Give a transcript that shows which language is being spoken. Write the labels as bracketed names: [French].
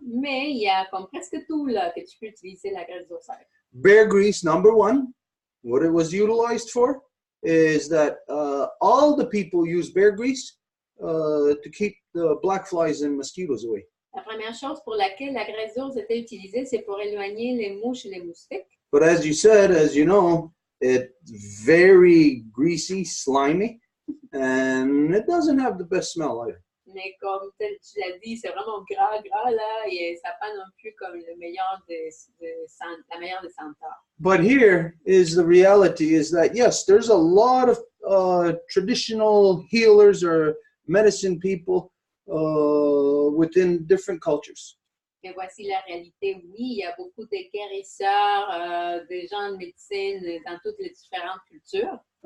[French] Mais il y a comme presque tout là que tu peux utiliser la graisse d'ours avec. [English] Bear grease, number one, what it was utilized for is that all the people use bear grease to keep the black flies and mosquitoes away. [French] La première chose pour laquelle la graisse d'ours était utilisée, c'est pour éloigner les mouches et les moustiques. [English] But as you said, as you know, it's very greasy, slimy, and it doesn't have the best smell either. [French] Mais comme tu l'as dit, c'est vraiment gras là, et ça n'a pas non plus comme le meilleur la meilleure des senteurs. [English] But here is the reality: is that yes, there's a lot of traditional healers or medicine people within different cultures. [French] Et voici la réalité. Oui, il y a beaucoup de guérisseurs, des gens de médecine dans toutes les différentes cultures.